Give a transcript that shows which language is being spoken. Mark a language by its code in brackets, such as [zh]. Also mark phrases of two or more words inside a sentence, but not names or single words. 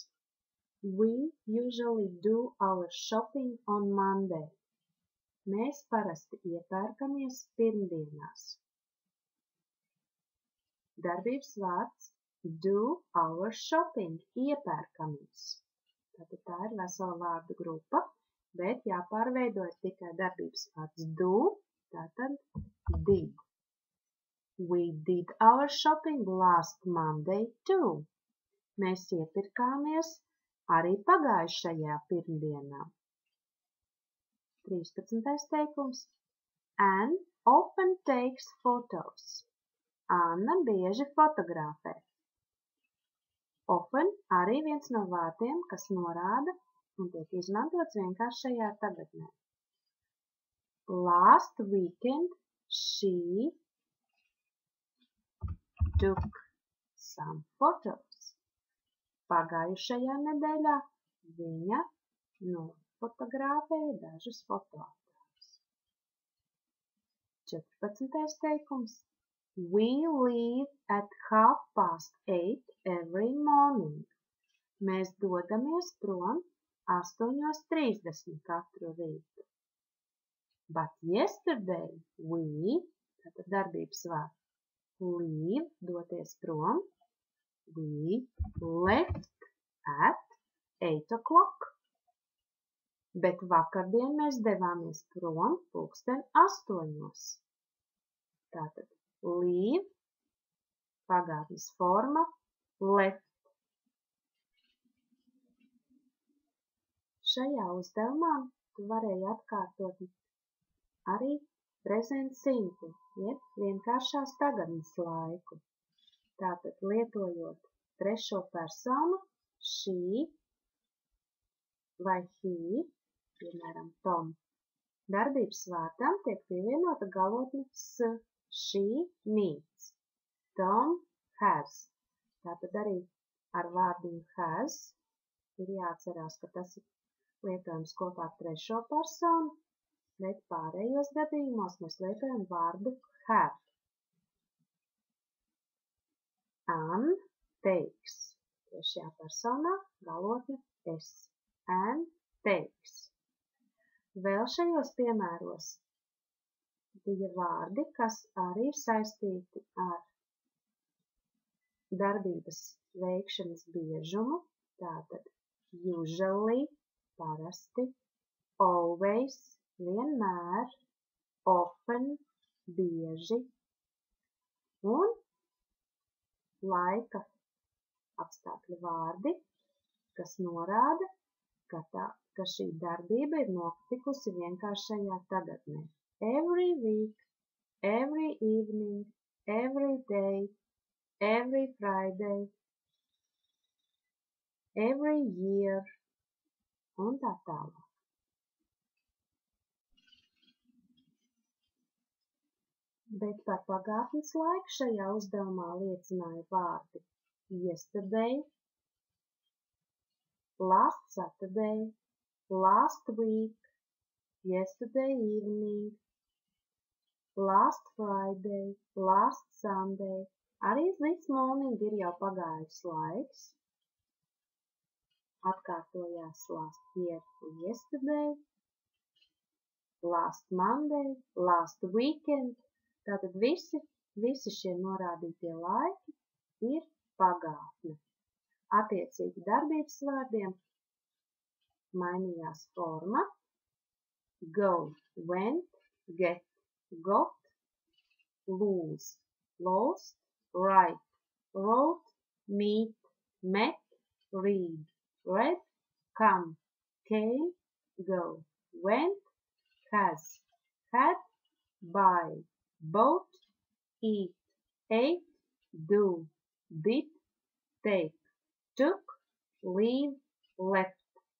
[en] We usually do our shopping on Monday. [lv] Mēs parasti iepērkamies pirmdienās. Darbības vārds [en] do our shopping, [lv] iepērkamies. Tātad tā ir vesela vārdu grupa, bet jāpārveido tikai darbības vārds do, tātad did. [en] We did our shopping last Monday too. [lv] Mēs iepirkāmies arī pagājušajā pirmdienā. 13. teikums. [en] Anne often takes photos. [lv] Anna bieži fotografē. Often arī viens no vārdiem, kas norāda un tiek izmantots vienkāršajā tagadnē. [en] Last weekend she took some photos. [lv] Pagājušajā nedēļā viņa nofotografēja dažus fotogrāfus. 14. teikums. [en] We leave at 8:30 every morning. [lv] Mēs dodamies prom 8:30 katru rītu. [en] But yesterday we, [lv] tātad darbības vārds, leave, doties prom, [en] we left at 8:00. [lv] Bet vakardien mēs devāmies prom 8:00. Tātad leave, pagātnes forma, left. Šajā uzdevumā tu varēji atkārtot arī [en] present simple, [lv] jeb vienkāršās tagadnes laiku. Tātad lietojot trešo personu, she vai he, piemēram, Tom. Darbības vārdam tiek pievienota galotne s, [en] she needs. Tom has. [lv] Tātad arī ar vārdiņu has ir jāatcerās, ka tas ir lietojams kopā ar trešo personu, bet pārējos gadījumos mēs lietojam vārdu have. [en] Anne takes. [lv] Trešajā personā galotne es. [en] Anne takes. [lv] Vēl šajos piemēros bija vārdi, kas arī ir saistīti ar darbības veikšanas biežumu, tātad usually, parasti, always, vienmēr, often, bieži, un laika apstākļu vārdi, kas norāda, ka šī darbība ir notikusi vienkāršajā tagadnē. [en] Every week, every evening, every day, every Friday, every year [lv] un tā tālāk. Bet par pagātnes laiku šajā uzdevumā liecināja vārdi [en] yesterday, last Saturday, last week, yesterday evening, last Friday, last Sunday. [lv] Arī [en] this morning [lv] ir jau pagājis laiks. [en] atkārtojās last year, yesterday, last Monday, last weekend. [lv] Tātad visi šie norādītie laiki ir pagātne. Attiecīgi darbības vārdiem mainījās forma. [en] Go, went, get, got, lose, lost, write, wrote, meet, met, read, read, come, came, go, went, has, had, buy, bought, eat, ate, do, did, take, took, leave, left.